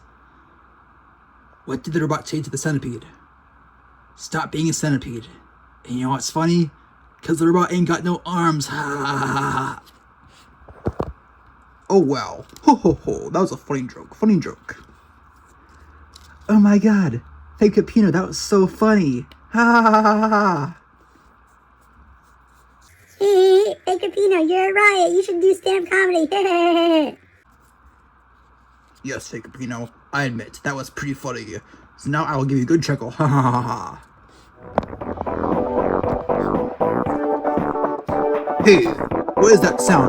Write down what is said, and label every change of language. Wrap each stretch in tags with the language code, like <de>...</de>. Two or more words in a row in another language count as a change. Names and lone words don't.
<en>What did the robot say to the centipede? Stop being a centipede. And you know what's funny? Because the robot ain't got no arms. Ha ha ha ha. Oh wow. Ho ho ho. That was a funny joke. Funny joke. Oh my god. Hey Capino, that was so funny. Ha ha ha ha ha. Hey, Capino, you're right. You should do stand-up comedy. Yes, hey Capino, I admit, that was pretty funny. So now I will give you a good chuckle. Ha ha ha ha. Hey, what is that sound?</en>